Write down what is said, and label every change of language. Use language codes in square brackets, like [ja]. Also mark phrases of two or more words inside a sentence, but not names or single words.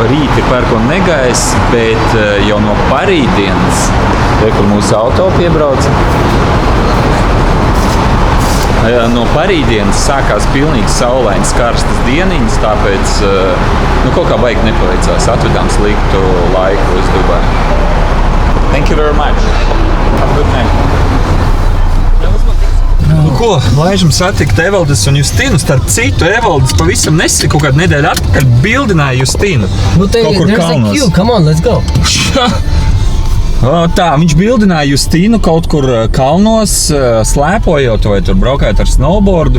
[lv] Rīt ir pērkona negaiss, bet jau no parītdienas, kur mūsu auto piebrauca, no parītdienas sākās pilnīgi saulains karstas dieniņas, tāpēc nu, kaut kā baigi nepaveicās. Atvedām sliktu laiku uz Dubai. [en] Thank you very much. Have a good night. [lv] Nu ko, laižam satikt Evaldas un Justinu. Starp citu, Evaldas pavisam nesen kaut kādu nedēļu atpakaļ bildināja Justinu. Kaut kur kalnos. [en] Come on, let's go. [lv] Tā, viņš bildināja Justinu kaut kur kalnos, slēpojot vai tur braukājot ar snowboardu.